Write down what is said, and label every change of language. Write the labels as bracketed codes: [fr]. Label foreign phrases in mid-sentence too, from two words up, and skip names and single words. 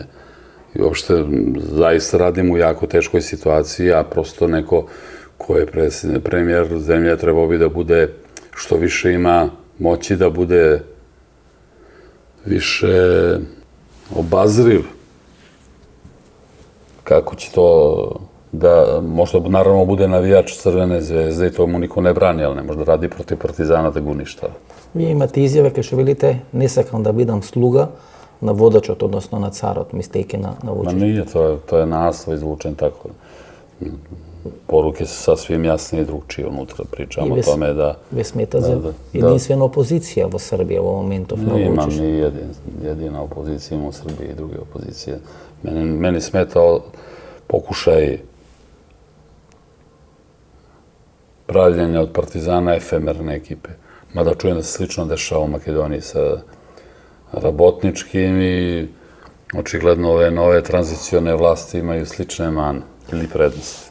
[sr] I uopšte zaista radimo u jako teškoj situaciji, a prosto neko ko je premijer zemlje trebao bi da bude što više ima moći, da bude više obazriv. Kako će to da, možda naravno bude navijač Crvene zvezde i to mu niko ne brani, ali ne može da radi protiv Partizana da ga uništava. [mk] Вие имате изјаве кај што велите не сакам да бидам слуга на водачот, односно на царот, мислејќи на Вучич. [sr] Nije, to je naslov izvučen tako. Poruke su sasvim jasne i drugčije unutra. Pričamo o tome da... [mk] Ве смета за единствена опозиција во Србија во моментов на Вучич? Вучич? [sr] Nije jedina opozicija, ima u Srbiji i druge opozicije. Meni smetao pokušaj pravljenja od Partizana efemerne ekipe. Mada čujem da se slično dešava u Makedoniji sa Rabotničkim i očigledno ove nove tranzicione vlasti imaju slične mane ili prednosti.